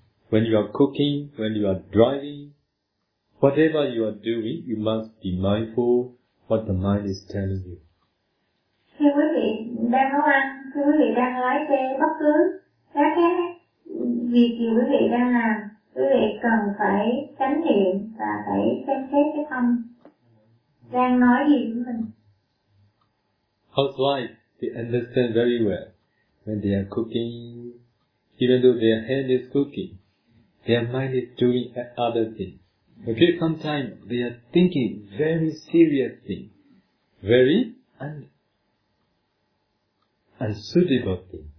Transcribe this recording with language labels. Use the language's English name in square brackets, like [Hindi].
[English] When you are cooking, when you are driving, whatever you are doing, you must be mindful what the mind is telling you. [Vietnamese] Khi quý vị đang nấu ăn, khi quý vị đang lái xe, bất cứ các cái việc gì quý vị đang làm, quý vị cần phải chánh niệm và phải xem xét cái tâm đang nói gì với mình. [English] How's life? They understand very well when they are cooking. Even though their hand is cooking, their mind is doing other things. Okay, sometimes they are thinking very serious things, very unsuitable things.